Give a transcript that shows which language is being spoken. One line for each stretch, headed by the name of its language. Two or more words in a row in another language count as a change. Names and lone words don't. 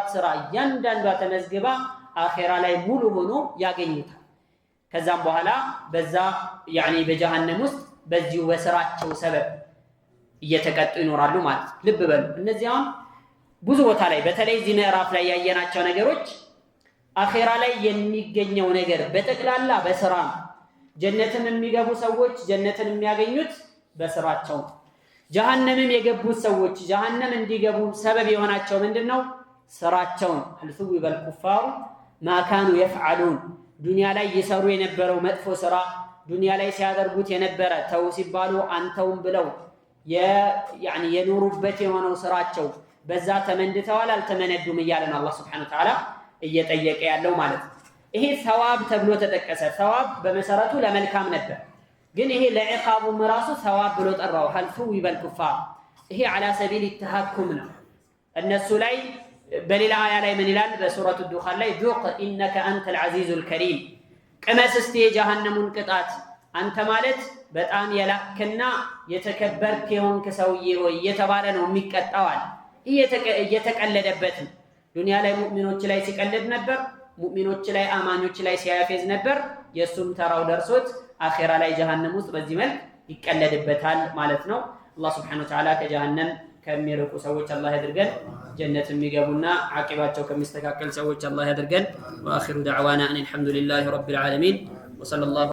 Amharic: ስራ እያንዳንዷ ተመዝግባ አኼራ ላይ ሙሉ ሆኖ ያገኙታል። ከዛም በኋላ በዛ ያኒ በጀሃነም ውስጥ በዚሁ በስራቸው ሰበብ እየተቀጡ ይኖራሉ ማለት። ልብ በሉ እነዚያም ብዙ ቦታ ላይ በተለይ እዚህ ምዕራፍ ላይ ያየናቸው ነገሮች አኼራ ላይ የሚገኘው ነገር በጠቅላላ በስራ ነው። ጀነትን የሚገቡ ሰዎች ጀነትን የሚያገኙት በስራቸው፣ ጀሃነምም የገቡት ሰዎች ጀሃነም እንዲገቡ ሰበብ የሆናቸው ምንድነው? ስራቸው ነው።
Arabic: هل ثوب الكفار ما كانوا يفعلون
Amharic: ዱንያ ላይ ይሰሩ የነበረው መጥፎ ስራ ዱንያ ላይ ሲያደርጉት የነበረ ተው ሲባሉ አንተውም ብለው ያኒ የኖሩበት የሆነው ስራቸው በዛ ተመንድተዋል አልተመነዱም እያለ ነው አላህ
Arabic: سبحانه وتعالى
Amharic: እየጠየቀ ያለው ማለት ነው። ይሄ ሰዋብ ተብሎ ተጠቀሰ። ሰዋብ በመሰረቱ ለመልካም ነበር፣ ግን ይሄ ለዒቃቡም ራሱ ሰዋብ ብሎ ጠራው።
Arabic: هل ثوب الكفار
Amharic: ይሄ
Arabic: على سبيل التهكم
Amharic: ነው። እነሱ ላይ በሌላ አያ ላይ ምን ይላል? በሱረቱ ዱኻን ላይ
Arabic: ذوق انك انت العزيز الكريم
Amharic: ቅመስ እስቲ የጀሃነሙን ቅጣት አንተ ማለት በጣም የላክና የተከበርክ የሆንክ ሰውዬ ሆይ እየተባለ ነው የሚቀጣው አለ። እየተቀለደበት ዱንያ ላይ ሙእሚኖች ላይ ሲቀልድ ነበር፣ ሙእሚኖች ላይ አማኞች ላይ ሲያፌዝ ነበር። የሱም ተራው ደርሶት አኺራ ላይ ጀሃነም ውስጥ በዚህ መልክ ይቀለድበታል ማለት ነው። አላህ
Arabic: سبحانه وتعالى
Amharic: ከጀሃነም ከሚርቁ ሰዎች አላህ ያድርገን፣ ጀነት የሚገቡና አቂባቸው ከሚስተካከል ሰዎች አላህ ያድርገን።
Arabic: وآخر دعوانا أن الحمد لله رب العالمين وصلى الله